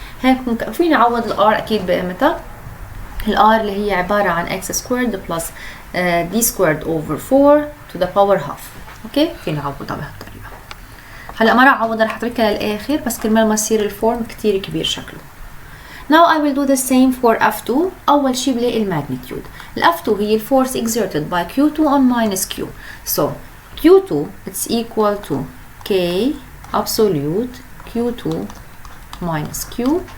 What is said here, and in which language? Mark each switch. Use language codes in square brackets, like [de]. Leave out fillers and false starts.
[ar] هيك فيني اعوض الار اكيد بقيمتها. الار اللي هي عباره عن [en] x squared plus d squared over 4 to the power half. [ar] اوكي فيني اعوضها بهالطريقه. هلا ما راح اعوضها رح اتركها للاخر بس كرمال ما يصير الفورم كتير كبير شكله. [en] Now I will do the same for f2. [ar] اول شيء بلاقي الماجنتيود. [en] f2 [ar] هي الفورس [en] exerted by q2 on minus q. So q2 it's equal to k absolute q2 minus q.